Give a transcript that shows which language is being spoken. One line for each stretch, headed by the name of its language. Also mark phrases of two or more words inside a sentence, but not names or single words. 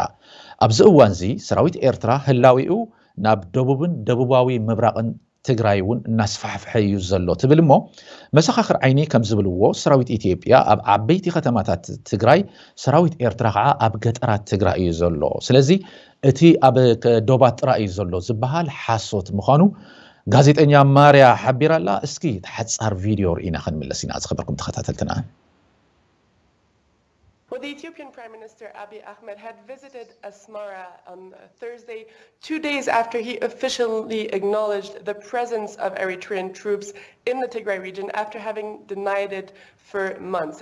Tigrinya: ኣብዚ እዋንዚ ሰራዊት ኤርትራ ህላዊኡ ናብ ደቡብን ደቡባዊ ምብራቅን ትግራይ ውን እናስፋሕፍሐ እዩ ዘሎ ትብል እሞ መሰኻኽር ዓይኒ ከም ዝብልዎ ሰራዊት ኢትዮጵያ ኣብ ዓበይቲ ከተማታት ትግራይ ሰራዊት ኤርትራ ከዓ ኣብ ገጠራት ትግራይ እዩ ዘሎ ስለዚ እቲ ኣብ ዶባት ጥራይ እዩ ዘሎ ዝበሃል ሓሶት ምዃኑ ጋዜጠኛ ማርያ ሓቢራላ እስኪ ተሓጻር ቪድዮ ርኢና ክንምለስ ኢና ዝኸበርኩም ተኸታተልትና
English: Well, the Ethiopian Prime Minister Abiy Ahmed had visited Asmara on Thursday, 2 days after he officially acknowledged the presence of Eritrean troops in the Tigray region after having denied it for months.